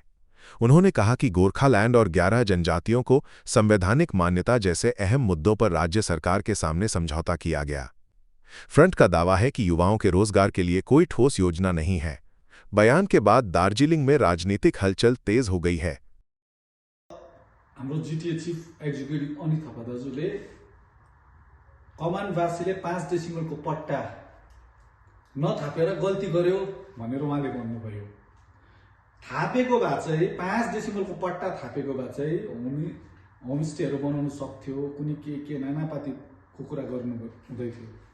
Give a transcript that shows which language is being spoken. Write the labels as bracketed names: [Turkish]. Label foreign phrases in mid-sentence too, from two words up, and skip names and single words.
[Hindi] उन्होंने कहा कि गोरखालैंड और 11 जनजातियों को संवैधानिक मान्यता जैसे अहम मुद्दों पर राज्य सरकार के सामने समझौता किया गया। फ्रंट का दावा है कि युवाओं के रोजगार के लिए कोई ठोस योजना नहीं है। बयान के बाद दार्जिलिंग में राजनीतिक हलचल तेज हो गई है। [Nepali] हाम्रो जीटीए [English] Chief Executive [Nepali] अनित थापा दाजुले कमानवासीले 5 डेसिमलको पट्टा नथापेर गल्ती गर्यो भनेर उहाँले भन्नुभयो। थापेको भए चाहिँ 5 डेसिमलको पट्टा थापेको भए चाहिँ होमस्टेहरू बनाउन सक्थ्यो, कुनै के नानापातीको कुरा गर्नु हुँदै थियो है।